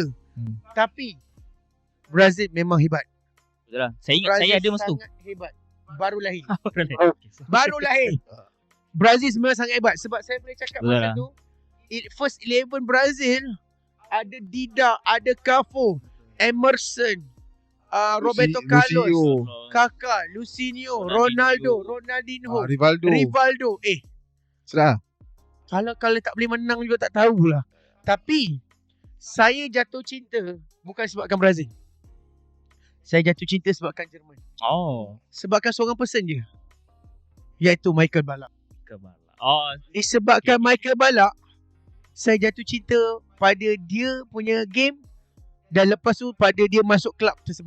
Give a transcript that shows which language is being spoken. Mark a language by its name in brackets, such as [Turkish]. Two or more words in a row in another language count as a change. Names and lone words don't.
[Malay] Tapi Brazil memang hebat. Betul lah. Saya ingat Brazil saya ada masa tu. sangat hebat. Baru lahir. Brazil memang sangat hebat. Sebab saya boleh cakap Betul masa lah. tu, first 11 Brazil ada Dida, ada Cafu, Emerson, Roberto Carlos, Kaká, Lucinho, Ronaldo, Ronaldinho, Rivaldo. Serah. Kalau tak boleh menang juga tak tahulah. Tapi saya jatuh cinta bukan sebabkan Brazil. Saya jatuh cinta sebabkan Jerman. Sebabkan seorang person je. Iaitu Michael Ballack. Disebabkan Michael Ballack, saya jatuh cinta pada dia punya game dan lepas tu pada dia masuk klub tersebut.